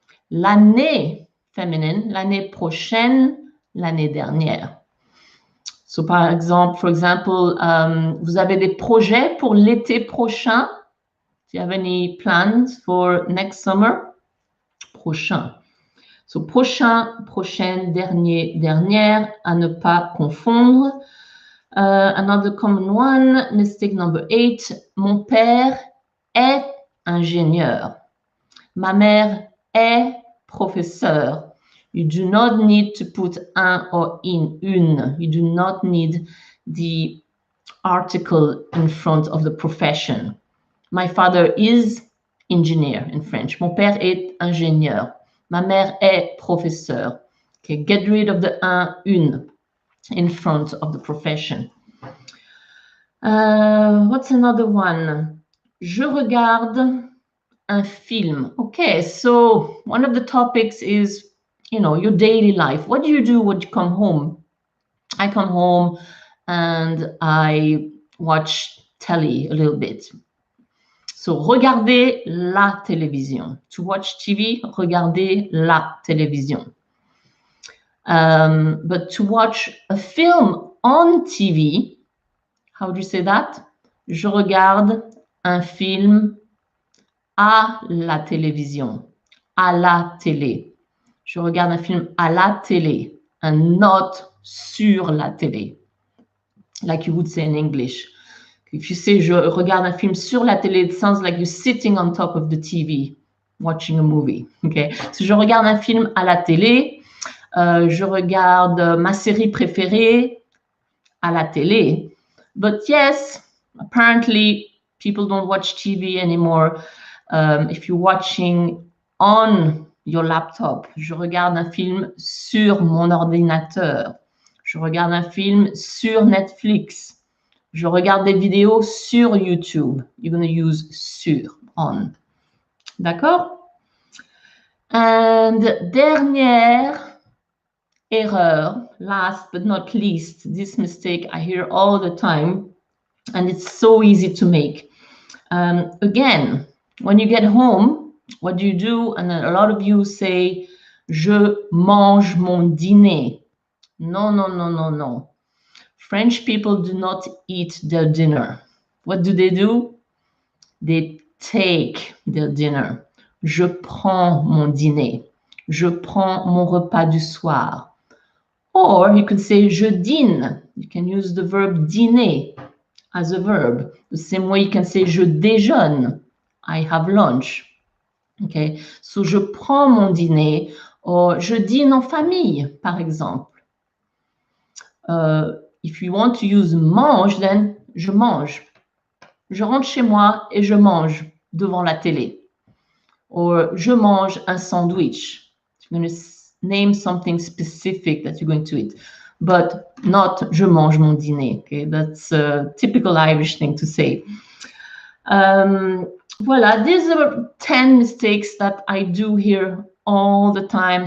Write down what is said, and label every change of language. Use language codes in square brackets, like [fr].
[fr] L'année, féminine, l'année prochaine, l'année dernière. So, par exemple, [en] for example, [fr] vous avez des projets pour l'été prochain? [en] Do you have any plans for next summer? [fr] Prochain. So, prochain, prochaine, dernier, dernière, à ne pas confondre. [en] Another common one, mistake number 8. [fr] Mon père est ingénieur. Ma mère est professeur. [en] You do not need to put un or in une. You do not need the article in front of the profession. My father is engineer in French. [fr] Mon père est ingénieur. Ma mère est professeur. [en] Okay, get rid of the un, une in front of the profession. What's another one? [fr] Je regarde un film. [en] Okay, so one of the topics is, you know, your daily life. What do you do when you come home? I come home and I watch telly a little bit. [fr] So, regarder la télévision. [en] To watch TV, [fr] regarder la télévision. [en] But to watch a film on TV, how do you say that? [fr] Je regarde un film à la télévision, à la télé. Je regarde un film à la télé, [en] and not [fr] sur la télé, [en] like you would say in English. If you say [fr] je regarde un film sur la télé, [en] it sounds like you're sitting on top of the TV watching a movie. Okay? [fr] So je regarde un film à la télé, je regarde ma série préférée à la télé. [en] But yes, apparently people don't watch TV anymore. If you're watching on your laptop, [fr] je regarde un film sur mon ordinateur. Je regarde un film sur Netflix. Je regarde des vidéos sur YouTube. [en] You're going to use sur, on. [fr] D'accord? [en] And [fr] dernière erreur, [en] last but not least, this mistake I hear all the time, and it's so easy to make. Again, when you get home, what do you do? And a lot of you say, [fr] je mange mon dîner. [en] No, no, no, no, no. French people do not eat their dinner. What do? They take their dinner. [fr] Je prends mon dîner. Je prends mon repas du soir. [en] Or you can say [fr] je dîne. [en] You can use the verb dîner as a verb. The same way you can say [fr] je déjeune. [en] I have lunch. Okay, so [fr] je prends mon dîner. Or je dîne en famille, par exemple. [en] If you want to use mange, then [fr] je mange. Je rentre chez moi et je mange devant la télé. Or je mange un sandwich. [en] You're going to name something specific that you're going to eat. But not [fr] je mange mon dîner. [en] Okay? That's a typical Irish thing to say. [fr] Voilà, [en] these are 10 mistakes that I do here all the time.